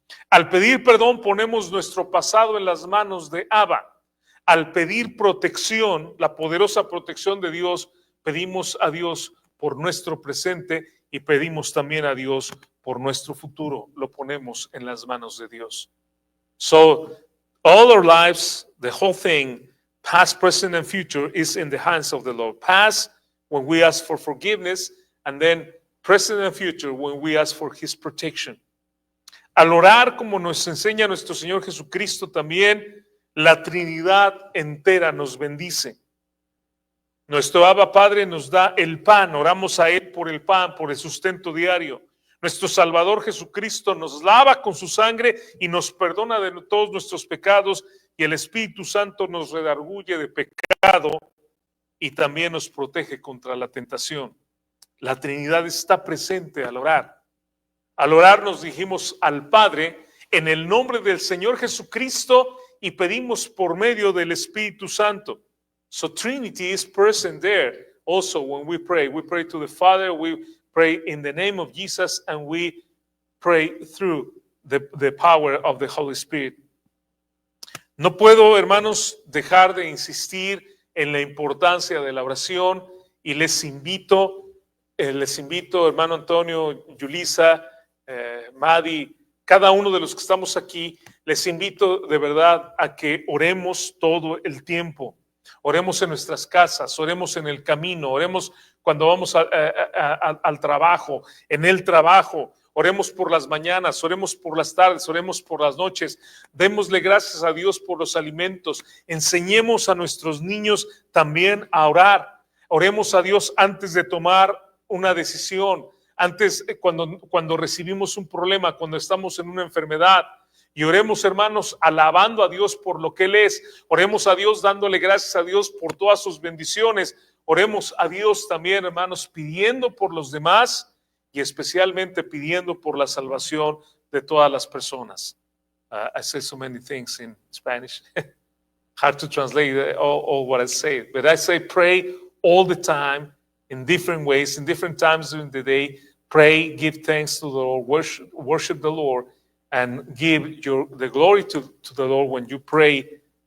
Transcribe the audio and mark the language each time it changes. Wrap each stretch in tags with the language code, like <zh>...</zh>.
<es>Al pedir perdón, ponemos nuestro pasado en las manos de Abba. Al pedir protección, la poderosa protección de Dios, pedimos a Dios por nuestro presente y pedimos también a Dios por nuestro futuro. Lo ponemos en las manos de Dios.</es> <en>So, all our lives, the whole thing, past, present, and future, is in the hands of the Lord. Past, when we ask for forgiveness, and then present and future, when we ask for His protection.</en> <es>Al orar, como nos enseña nuestro Señor Jesucristo también, la Trinidad entera nos bendice. Nuestro Abba Padre nos da el pan, oramos a Él por el pan, por el sustento diario. Nuestro Salvador Jesucristo nos lava con su sangre y nos perdona de todos nuestros pecados, y el Espíritu Santo nos redarguye de pecado y también nos protege contra la tentación. La Trinidad está presente al orar. Al orar nos dirigimos al Padre en el nombre del Señor Jesucristo y pedimos por medio del Espíritu Santo.</es> <en>So Trinity is present there also when we pray. We pray to the Father, we pray in the name of Jesus, and we pray through the power of the Holy Spirit.</en> <es>No puedo, hermanos, dejar de insistir en la importancia de la oración y les invito, hermano Antonio, Yulisa, Madi, cada uno de los que estamos aquí, les invito de verdad a que oremos todo el tiempo. Oremos en nuestras casas, oremos en el camino, oremos cuando vamos al trabajo, en el trabajo, oremos por las mañanas, oremos por las tardes, oremos por las noches. Démosle gracias a Dios por los alimentos. Enseñemos a nuestros niños también a orar. Oremos a Dios antes de tomar una decisión, antes cuando recibimos un problema, cuando estamos en una enfermedad. Y oremos, hermanos, alabando a Dios por lo que Él es. Oremos a Dios dándole gracias a Dios por todas sus bendiciones. Oremos a Dios también, hermanos, pidiendo por los demás y especialmente pidiendo por la salvación de todas las personas.</es> <en>I say so many things in Spanish. Hard to translate all what I say. But I say pray all the time in different ways, in different times during the day. Pray, give thanks to the Lord, worship the Lord, and give the glory to the Lord when you pray.</en>